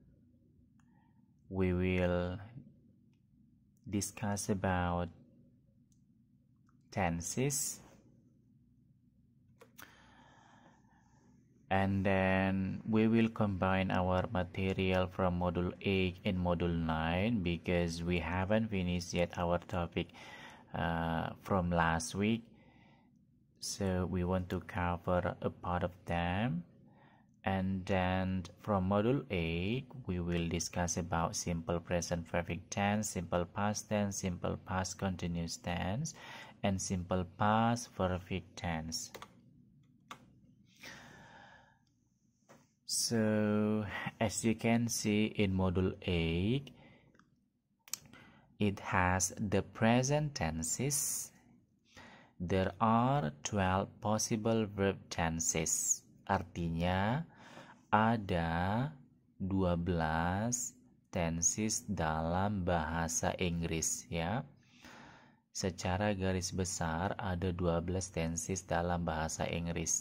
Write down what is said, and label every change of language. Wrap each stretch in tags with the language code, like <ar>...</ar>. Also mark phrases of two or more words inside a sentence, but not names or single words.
<en>We will discuss about tenses, and then we will combine our material from Module 8 and Module 9 because we haven't finished yet our topic from last week. So we want to cover a part of them. And then from Module 8, we will discuss about simple present perfect tense, simple past tense, simple past continuous tense, and simple past perfect tense. So, as you can see in Module 8, it has the present tenses. There are 12 possible verb tenses.</en> <id>Artinya, ada 12 tenses dalam bahasa Inggris ya. Secara garis besar ada 12 tenses dalam bahasa Inggris.</id>